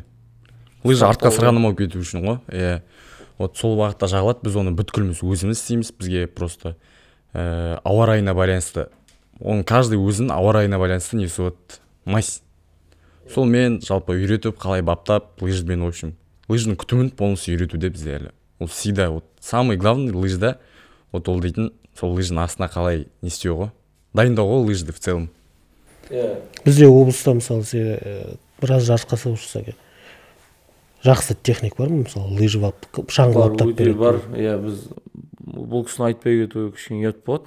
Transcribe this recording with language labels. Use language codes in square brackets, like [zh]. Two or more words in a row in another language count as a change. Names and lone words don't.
[kk] Лыжы артқа сырғанамау кету үшін ғой. Вот сол бағытта жағылады, біз оны бүткіліміз өзіміз істейміз, бізге просто ауа райына байланысты. Оның каждый өзінің ауа райына байланысты несі [ru] вот мазь. [kk] Сол мен жалпы үйретіп, қалай баптап, лыжбен, [ru] в общем, [kk] лыжның күтімін полностью үйретуде бізде әлі. Ол [ru] всегда, вот самый главный [kk] лыжда, вот ол дейтін, сол лыжның астына қалай не істеу ғой. Дайындау ғой лыжды [ru] в целом. [kk] Бізде облыста, мысалы, біраз жарысқа сауышса, жақсы техник бар ма? Мысалы, лыжы шаңғы баптап береді. Бар, біз бұл кісіні айтпай кетуге кішкене ұят болады.